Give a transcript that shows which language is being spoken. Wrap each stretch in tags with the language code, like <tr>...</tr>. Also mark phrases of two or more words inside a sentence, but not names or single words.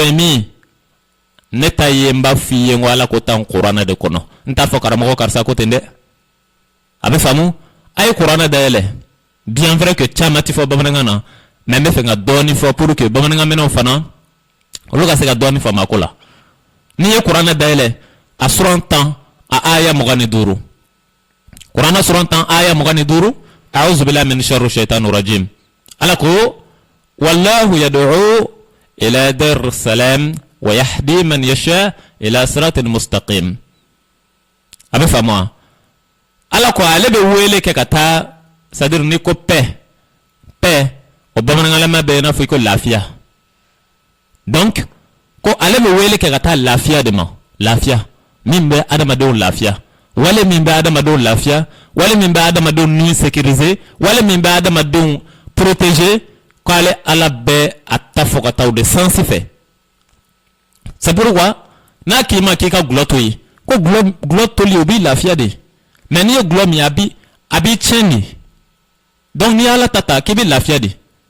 <bm>ye min ne ta ye n b'a f'i ye n ko ala ko tan kuranɛ de kɔnɔ n t'a fɔ karamɔgɔ karisa ko ten dɛ a bɛ faamu a ye kuranɛ dayɛlɛ</bm> <fr>bien vrai que</fr> <bm>caman ti fɔ bamanankan na mais n bɛ fɛ ka dɔɔni fɔ</bm> <fr>pour que</fr> <bm>bamanankan mɛnɛw fana olu ka se ka dɔɔni faamu a ko la n'i ye kuranɛ dayɛlɛ a suran 10 a aya 25 kuranɛ suran 10 aya 25</bm> <ar>أعوذ بالله من شر الشيطان الرجيم</ar> <bm>ala ko</bm> <ar>والله يدعو إلى دار السلام ويهدي من يشاء إلى صراط مستقيم</ar> <bm>a bɛ faamu wa ala ko ale bɛ wele kɛ ka taa</bm> <fr>c'est-à-dire</fr> <bm>ni ko paix o bamanankanlama bɛ i n'a fɔ i ko lafiya donc ko ale bɛ wele kɛ ka taa lafiya de ma lafiya min bɛ adamadenw lafiya wale min bɛ adamadenw lafiya wale min bɛ adamadenw ni sécuriser wale min bɛ adamadenw protéger k'ale ala bɛ a ta fɔ ka taa o de sansi fɛ</bm> <fr>c'est pourquoi</fr> <bm>n'a k'i ma k'i ka gulɔ to yen ko gulɔ toli o b'i lafiya de mais n'i ye gulɔ min a b'i tiɲɛ de donc n'i ala ta k'i bɛ lafiya de</bm>